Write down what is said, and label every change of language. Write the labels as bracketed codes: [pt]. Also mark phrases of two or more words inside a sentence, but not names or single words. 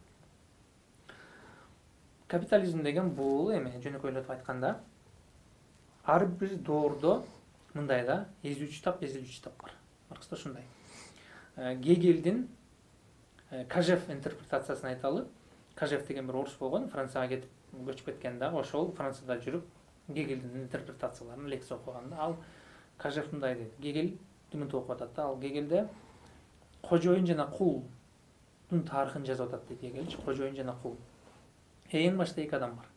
[ky] Капитализм деген бул эми жөнөкөйлөтүп айтканда ар бир доордо мындай да, эзүүчү тап бар. Маркста ушундай. Гегелдин Кажев интерпретациясын айталы. Кажев деген [kk] бір орыс болған, Францияға кетіп [ky] көчүп кеткен да, ошол Францияда жүрүп Гегельдин интерпретацияларын лекция окуганда, ал Кажев мындай дейт. Гегель түмүнтү окуп атат да, ал Гегельде кожоюн жана кулдун тарыхын жазып атат дейт Гегель. Кожоюн жана кул. Эң башта эки адам бар.